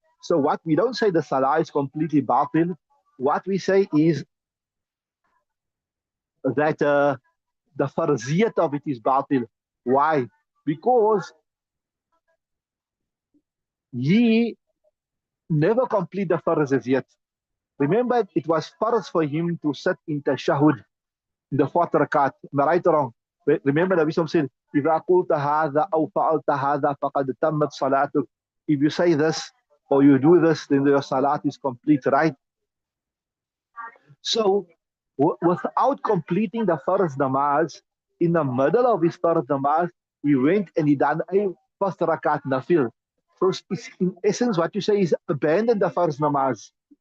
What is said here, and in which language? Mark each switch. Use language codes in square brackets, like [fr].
[en] So what we don't say the salah is completely batil. What we say is that the farziyat of it is batil. Why? Because he never complete the farzas yet. Remember, it was farz for him to sit in tashahud in the fourth rakat. Am I right or wrong? Remember, Nabi Sallam said, [ar] إِذَا قُلْتَ هَذَا أَوْ فَعَلْتَ هَذَا فَقَدْ تَمَّتْ صَلَاتُكَ. [en] If you say this or you do this, then your salat is complete, right? So, without completing the first namaz, in the middle of his first namaz, he went and he done a first rakat nafil. So, in essence, what you say is abandon the first namaz.